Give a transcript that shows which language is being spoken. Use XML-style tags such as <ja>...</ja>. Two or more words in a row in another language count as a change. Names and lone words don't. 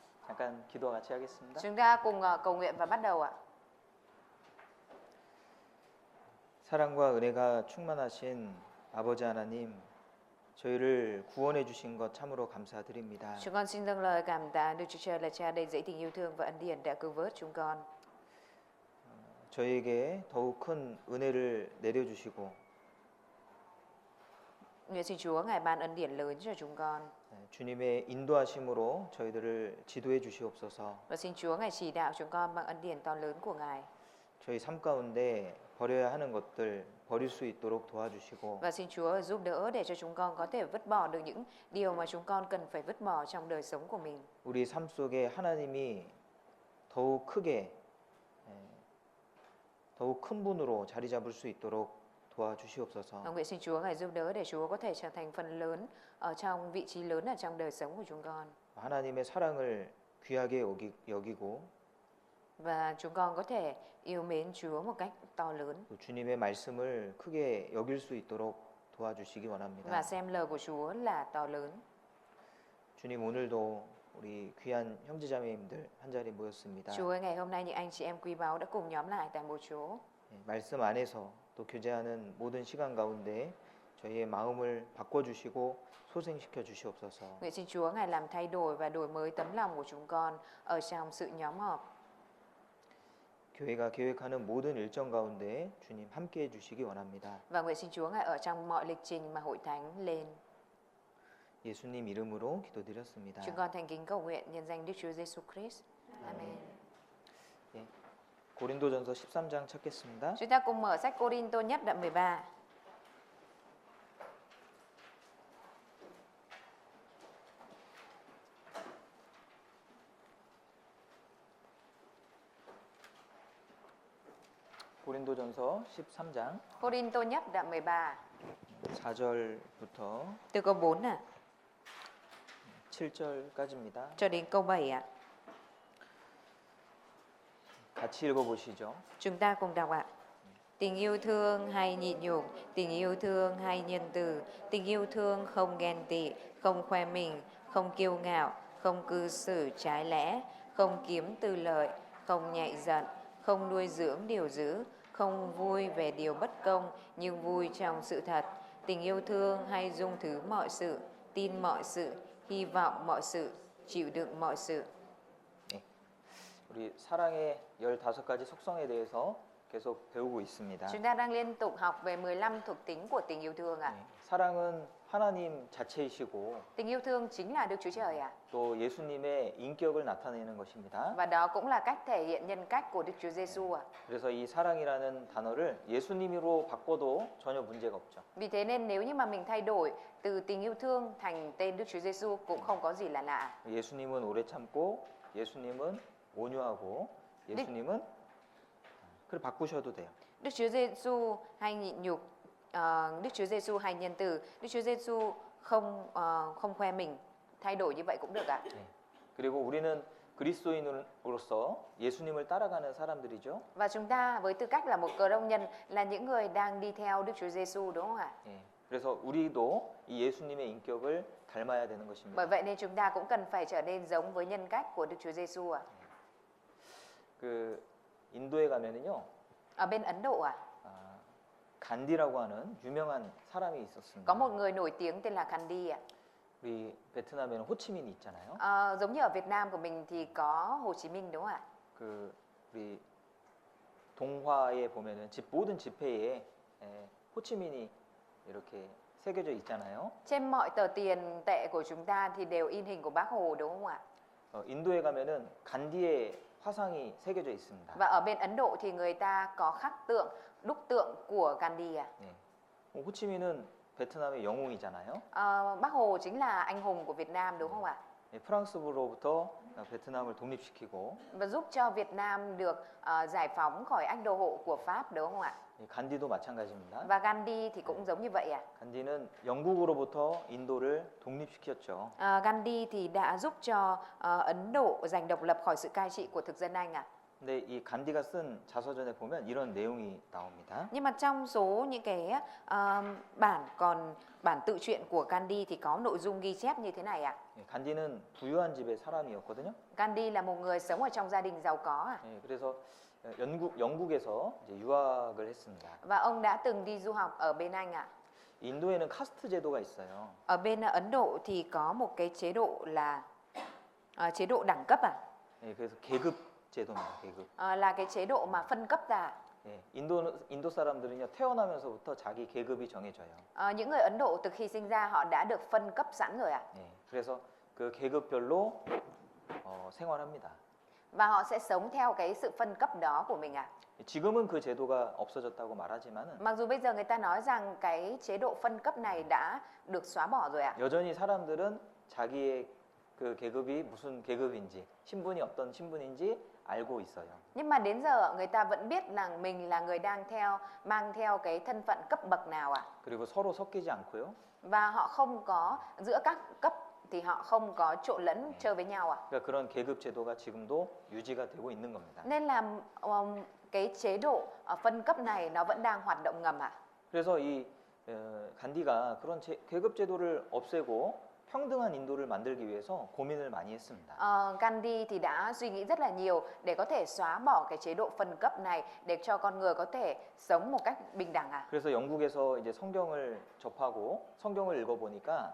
<ko>잠깐 기도 같이 하겠습니다.</ko> <vi>Chúng ta cùng cầu nguyện và bắt đầu ạ.</vi> <ko>사랑과 은혜가 충만하신 아버지 하나님, 저희를 구원해 주신 것 참으로 감사드립니다.</ko> <vi>Chúng con xin dâng lời cảm tạ Đức Chúa Trời là Cha đầy dẫy tình yêu thương và ân điển đã cứu vớt chúng con.</vi> <ko>저희에게 더욱 큰 은혜를 내려주시고</ko> <vi>Nguyện xin Chúa Ngài ban ân điển lớn cho chúng con.</vi> <ko>주님의 인도하심으로 저희들을 지도해 주시옵소서.</ko> <vi>Và xin Chúa Ngài chỉ đạo chúng con bằng ân điển to lớn của Ngài.</vi> <ko>저희 삶 가운데 버려야 하는 것들 버릴 수 있도록 도와주시고</ko> <vi>Và xin Chúa giúp đỡ để cho chúng con có thể vứt bỏ được những điều mà chúng con cần phải vứt bỏ trong đời sống của mình.</vi> <ko>우리 삶 속에 하나님이 더욱 크게 더욱 큰 분으로 자리 잡을 수 있도록 도와주시옵소서.</ko> <vi>Và nguyện xin Chúa Ngài giúp đỡ để Chúa có thể trở thành phần lớn ở trong vị trí lớn ở trong đời sống của chúng con.</vi> <ko>하나님의 사랑을 귀하게 여기고</ko> <vi>Và chúng con có thể yêu mến Chúa một cách to lớn.</vi> <ko>또 주님의 말씀을 크게 여길 수 있도록 도와주시기 원합니다.</ko> <vi>Và xem lời của Chúa là to lớn.</vi> <ko>주님 오늘도 우리 귀한 형제자매님들 한 자리 모였습니다.</ko> <vi>Chúa ơi, ngày hôm nay những anh chị em quý báu đã cùng nhóm lại tại một chỗ.</vi> <ko>말씀 안에서 또 교제하는 모든 시간 가운데 저희의 마음을 바꿔주시고 소생시켜 주시옵소서.</ko> <vi>Nguyện xin Chúa Ngài làm thay đổi và đổi mới tấm lòng của chúng con ở trong sự nhóm họp.</vi> <ko>교회가 계획하는 모든 일정 가운데 주님 함께해 주시기 원합니다.</ko> <vi>Và nguyện xin Chúa Ngài ở trong mọi lịch trình mà hội thánh lên.</vi> <ko>예수님 이름으로 기도드렸습니다.</ko> <vi>Chúng con thành kính cầu nguyện nhân danh Đức Chúa Giêsu Christ. Amen.</vi> <ko>예, 고린도전서 13장 찾겠습니다.</ko> <vi>Chúng ta cùng mở sách Cô-rin-tô nhất đoạn 13.</vi> <ko>고린도전서 13장</ko> <vi>Cô-rin-tô nhất đoạn 13.</vi> <ko>4절부터</ko> <vi>Từ câu 4 à,</vi> <ko>7절까지입니다.</ko> <vi>cho đến câu 7 ạ.</vi> <ko>같이 읽어보시죠.</ko> <vi>Chúng ta cùng đọc ạ. Tình yêu thương hay nhịn nhục, tình yêu thương hay nhân từ, tình yêu thương không ghen tị, không khoe mình, không kiêu ngạo, không cư xử trái lẽ, không kiếm tư lợi, không nhạy giận, không nuôi dưỡng điều dữ, không vui về điều bất công, nhưng vui trong sự thật. Tình yêu thương hay dung thứ mọi sự, tin mọi sự, hy vọng mọi sự, chịu đựng mọi sự.</vi> <ko>우리 사랑의 15가지 속성에 대해서 계속 배우고 있습니다.</ko> <vi>Chúng ta đang liên tục học về 15 thuộc tính của tình yêu thương ạ.</vi> <ko>사랑은 하나님 자체이시고</ko> <vi>Tình yêu thương chính là Đức Chúa Trời ạ.</vi> <ko>또 예수님의 인격을 나타내는 것입니다.</ko> <vi>Và đó cũng là cách thể hiện nhân cách của Đức Chúa Giêsu ạ.</vi> <ko>그래서 이 사랑이라는 단어를 예수님으로 바꿔도 전혀 문제가 없죠.</ko> <vi>Vì thế nên nếu như mà mình thay đổi từ tình yêu thương thành tên Đức Chúa Giêsu cũng không có gì là lạ.</vi> <ko>예수님은 오래 참고 예수님은 온유하고 예수님은 그래 바꾸셔도 돼요.</ko> <vi>Đức Chúa Giêsu hay nhịn nhục, Đức Chúa Giêsu hay nhân từ, Đức Chúa Giêsu không khoe mình, thay đổi như vậy cũng được ạ.</vi> <ko>그리고 우리는 그리스도인으로서 예수님을 따라가는 사람들이죠.</ko> <vi>Và chúng ta với tư cách là một cơ đốc nhân là những người đang đi theo Đức Chúa Giêsu, đúng không ạ?</vi> <ko>그래서 우리도 이 예수님의 인격을 닮아야 되는 것입니다.</ko> <vi>Bởi vậy nên chúng ta cũng cần phải trở nên giống với nhân cách của Đức Chúa Giêsu ạ.</vi> <ko>그 인도에 가면은요.</ko> <vi>Ở bên Ấn Độ ạ,</vi> <ko>간디라고 하는 유명한 사람이 있었습니다.</ko> <vi>có một người nổi tiếng tên là Gandhi ạ.</vi> <ko>우리 베트남에는 호치민이 있잖아요.</ko> <vi>Giống như ở Việt Nam của mình thì có Hồ Chí Minh, đúng không ạ?</vi> <ko>그 우리 동화에 보면은 모든 지폐에 호치민이 이렇게 새겨져 있잖아요.</ko> <vi>Trên mọi tờ tiền tệ của chúng ta thì đều in hình của Bác Hồ, đúng không ạ?</vi> <ko>인도에 가면은 간디의 화상이 새겨져 있습니다.</ko> <vi>Và ở bên Ấn Độ thì người ta có khắc tượng, đúc tượng của Gandhi ạ.</vi> <ko>호치민은 베트남의 영웅이잖아요.</ko> <vi>Bác Hồ chính là anh hùng của Việt Nam, đúng không ạ?</vi> <ko>프랑스로부터 베트남을 독립시키고</ko> <vi>Và giúp cho Việt Nam được giải phóng khỏi ách đô hộ của Pháp, đúng không ạ?</vi> <ko>간디도 마찬가지입니다.</ko> <vi>Và Gandhi thì cũng giống như vậy ạ.</vi> <ko>간디는 영국으로부터 인도를 독립시켰죠.</ko> <vi>Gandhi thì đã giúp cho Ấn Độ giành độc lập khỏi sự cai trị của thực dân Anh ạ.</vi> <ko>근데 이 간디가 쓴 자서전에 보면 이런 내용이 나옵니다.</ko> <vi>Nhưng mà trong số những cái bản tự truyện của Gandhi thì có nội dung ghi chép như thế này ạ.</vi> <ko>예, 간디는 부유한 집의 사람이었거든요.</ko> <vi>Gandhi là một người sống ở trong gia đình giàu có ạ.</vi> <ko>예, 그래서 영국에서 이제 유학을 했습니다.</ko> <vi>Và ông đã từng đi du học ở bên Anh ạ.</vi> <ko>인도에는 카스트 제도가 있어요.</ko> <vi>Ở bên Ấn Độ thì có một cái chế độ là chế độ đẳng cấp ạ.</vi> <ko>예, 그래서 계급 제도입니다. 계급.</ko> <vi>Là cái chế độ mà phân cấp ra.</vi> <ko>예, 인도 사람들은요 태어나면서부터 자기 계급이 정해져요.</ko> <vi>Những người Ấn Độ từ khi sinh ra họ đã được phân cấp sẵn rồi ạ.</vi> <ko>예, 그래서 그 계급별로 생활합니다.</ko> <vi>Và họ sẽ sống theo cái sự phân cấp đó của mình ạ.</vi> <ko>지금은 그 제도가 없어졌다고 말하지만은</ko> <vi>Mặc dù bây giờ người ta nói rằng cái chế độ phân cấp này đã được xóa bỏ rồi ạ.</vi> <ko>여전히 사람들은 자기의 그 계급이 무슨 계급인지, 신분이 어떤 신분인지 알고 있어요.</ko> <vi>Nhưng mà đến giờ người ta vẫn biết là mình là người đang mang theo cái thân phận cấp bậc nào ạ.</vi> <ko>그리고 서로 섞이지 않고요.</ko> <vi>Và họ không có giữa các cấp thì họ không có trộn lẫn chơi với nhau ạ.</vi> <ko>그러니까 그런 계급 제도가 지금도 유지가 되고 있는 겁니다.</ko> <vi>Nên là cái chế độ phân cấp này nó vẫn đang hoạt động ngầm ạ.</vi> <ko>그래서 이 간디가 그런 계급 제도를 없애고 평등한 인도를 만들기 위해서 고민을 많이 했습니다.</ko> <vi>Gandhi thì đã suy nghĩ rất là nhiều để có thể xóa bỏ cái chế độ phân cấp này để cho con người có thể sống một cách bình đẳng ạ.</vi> <ko>그래서 영국에서 이제 성경을 접하고 성경을 읽어보니까</ko>